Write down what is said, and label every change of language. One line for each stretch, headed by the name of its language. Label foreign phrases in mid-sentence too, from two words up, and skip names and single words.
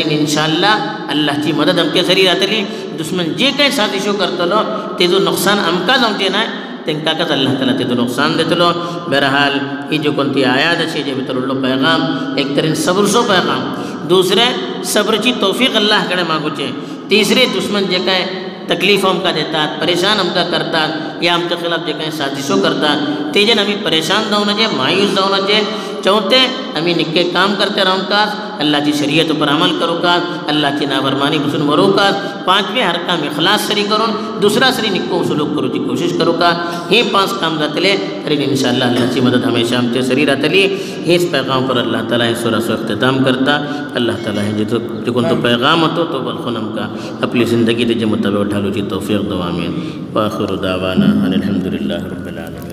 Konkani: इन्शाअल्लाह अल्लाहची मदत आमच्या सरी राहतली दुश्मन जे काही साजिशो करतलो तेजो नुकसान आमकां जावचें ना तेंकाच अल्लाह ताला तेजो नुकसान देतलो बहरहाल ही जो कोणती आयात अशी जे भितर उरलो पैगाम एक तरेन सब्रचो पैगाम दुसरे सब्रची तौफीक अल्लाह कडेन मागूचे तिसरे दुश्मन जे काय तकलीफ आमकां देतात परेशान आमकां करतात या आमच्या खिलाफ जे काही साजिशो करतात तेजेन आमी परेशान जावं नजे मायूस जावं नजे चौथे आमी निक्के काम करते रावकात अल्लाहची शरीयत पर अमल करूकात अल्लाहची नाफरमानी पासून वरूकात पांचवे हर काम इखलास सरी करून दुसरा सरी निक्को सुलूक करूची कोशिश करूकात हे पांच काम जातले तरी इंशाअल्लाह अल्लाहची मदत हमेशा आमचे सरी राहतली हेच पैगाम पर अल्लाह ताला हे सूराचो इख्तिताम करता अल्लाह ताला हे जो कोणतो पैगाम होतो तो बलखून आमकां आपली जिंदगी तेजे मुताबिक ढालूची तौफीक दो आमीन
Arabic: وآخر دعوانا أن الحمد لله رب العالمين.